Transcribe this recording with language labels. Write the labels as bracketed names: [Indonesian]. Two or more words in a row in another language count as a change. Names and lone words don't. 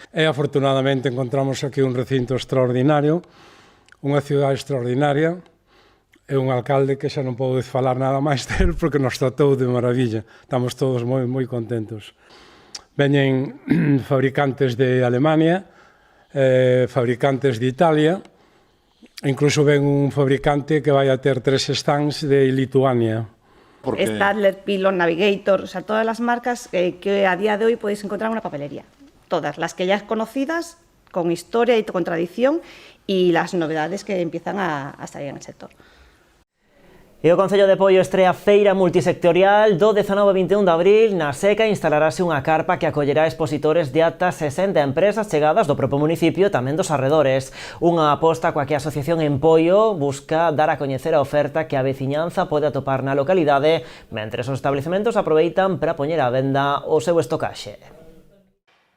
[Galician] E afortunadamente encontramos aquí un recinto extraordinario, unha cidade extraordinaria e un alcalde que xa non podo falar nada máis del porque nos tratou de maravilla. Estamos todos moi contentos. Veñen fabricantes de Alemania, fabricantes de Italia, incluso ven un fabricante que vai a ter 3 stands de Lituania. Stadler, Pilon, Navigator, [Spanish] o sea, todas las marcas que a día de hoy podéis encontrar en una papelería. Todas, las que ya es conocidas, con historia y con tradición, y las novedades que empiezan a salir en el sector. [Galician] E o Concello de Poio estrea feira multisectorial do 19 e 21 de abril. Na Seca instalarase unha carpa que acollerá expositores de ata 60 empresas chegadas do propio municipio e tamén dos arredores. Unha aposta coa que a Asociación en Poio busca dar a coñecer a oferta que a veciñanza pode atopar na localidade, mentres os establecementos aproveitan para poñer á venda o seu estocaxe.